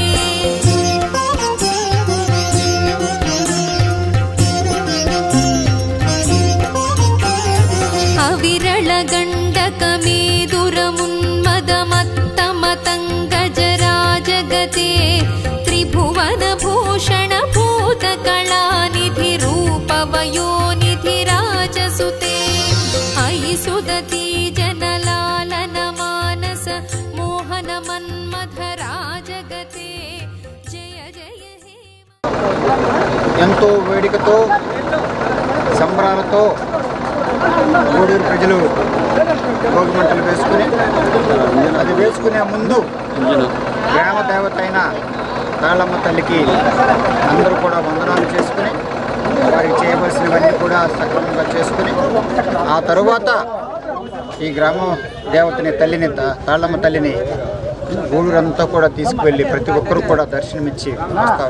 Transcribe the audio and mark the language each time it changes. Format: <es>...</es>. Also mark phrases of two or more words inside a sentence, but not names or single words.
<sa>अविरलगण्डकमेदुरमुन्मदमत्तमतङ्गजराजगते त्रिभुवनभूषणभूतकलानिधिरूपवयोनिधिराजसुते अयि सुदती जनलालनमानस मोहनमन्मथराजगते जय जय हे</sa> <te>ఎంతో వేడికతో సంబరాలతో గూడూరు ప్రజలు భోగి మంటలు వేసుకుని అది వేసుకునే ముందు గ్రామ దేవత అయిన తాళమ్మ తల్లికి అందరూ కూడా వందనాలు చేసుకుని వారికి చేయవలసినవన్నీ కూడా సక్రమంగా చేసుకుని ఆ తరువాత ఈ గ్రామ దేవతని తల్లిని తాళమ్మ తల్లిని ఊళ్ళంతా కూడా తీసుకువెళ్ళి ప్రతి ఒక్కరూ కూడా దర్శనమిచ్చి వస్తారు.</te>